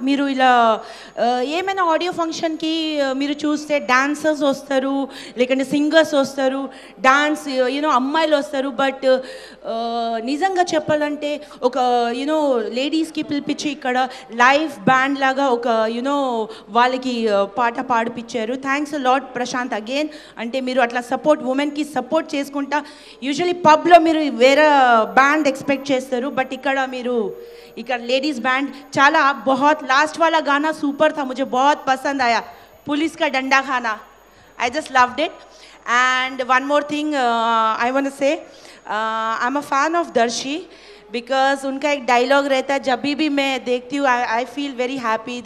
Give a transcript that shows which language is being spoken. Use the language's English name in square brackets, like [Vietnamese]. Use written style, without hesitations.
[Telugu] మీరు ఇలా ఏమైనా ఆడియో ఫంక్షన్కి మీరు చూస్తే డాన్సర్స్ వస్తారు, లేకంటే సింగర్స్ వస్తారు, డాన్స్ యూనో అమ్మాయిలు వస్తారు. బట్ నిజంగా చెప్పాలంటే ఒక యూనో లేడీస్కి పిలిపించి ఇక్కడ లైవ్ బ్యాండ్ లాగా ఒక యూనో వాళ్ళకి పాట పాడిపించారు. Thanks lot Prashanth again. అంటే మీరు అట్లా సపోర్ట్ ఉమెన్కి సపోర్ట్ చేసుకుంటా. యూజువలీ పబ్లో మీరు వేరే బ్యాండ్ ఎక్స్పెక్ట్ చేస్తారు, బట్ ఇక్కడ మీరు [Hindi] इकर लेडीज बैंड चाला बहुत लास्ट वाला गाना सुपर था, मुझे बहुत पसंद आया, पुलिस का डंडा खाना. [English] I just loved it. And one more thing I want to say, I'm a fan of Darshi because [Hindi] उनका एक डायलॉग रहता है, जब भी मैं देखती हूँ [English] I feel very happy.